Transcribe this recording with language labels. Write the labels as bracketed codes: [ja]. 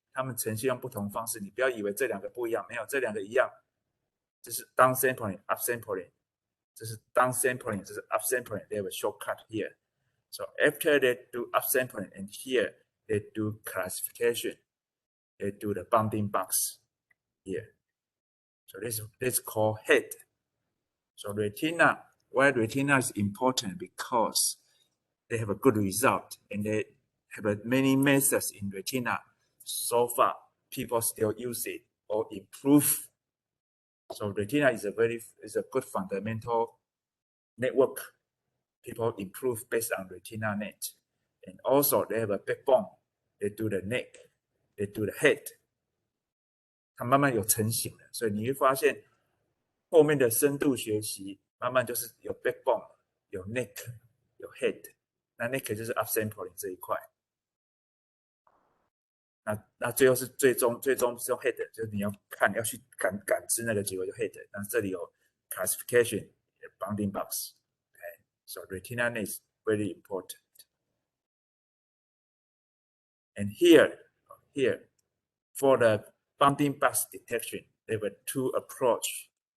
[zh] 他们呈现用不同方式，你不要以为这两个不一样，没有，这两个一样。这是 down sampling、up sampling， 这是 down sampling， 这是 up sampling。 [en] They have a shortcut here. So after they do up sampling, and here they do classification. They do the bounding box here. So this is called head. So retina, why retina is important? Because they have a good result, and they have many methods in retina. So far, people still use it or improve. So retina is a good fundamental network. People improve based on retina net, and also they have a backbone. They do the neck, they do the head. [zh] 它慢慢有成型了，所以你会发现后面的深度学习慢慢就是有 backbone、有 neck、有 head。那 neck 就是 upsampling 这一块。那最后是最终是用 head， 就是你要看要去感知那个结果就 head。那这里有 classification、bounding box。 [en] Okay, so retina net is very important. And here for the bounding box detection, there were two approach.